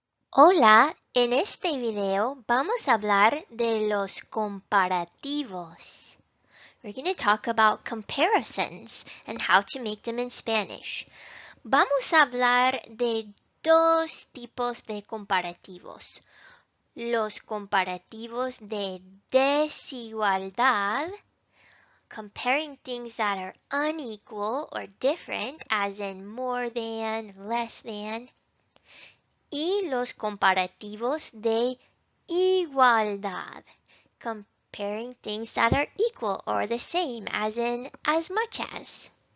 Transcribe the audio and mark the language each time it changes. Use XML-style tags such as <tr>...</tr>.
<es>Hola, en este video vamos a hablar de los comparativos.</es> <en>We're going to talk about comparisons and how to make them in Spanish.</en> <es>Vamos a hablar de dos tipos de comparativos. Los comparativos de desigualdad,</es> <en>comparing things that are unequal or different, as in more than, less than,</en> <es>y los comparativos de igualdad,</es> <en>comparing things that are equal or the same, as in as much as.</en>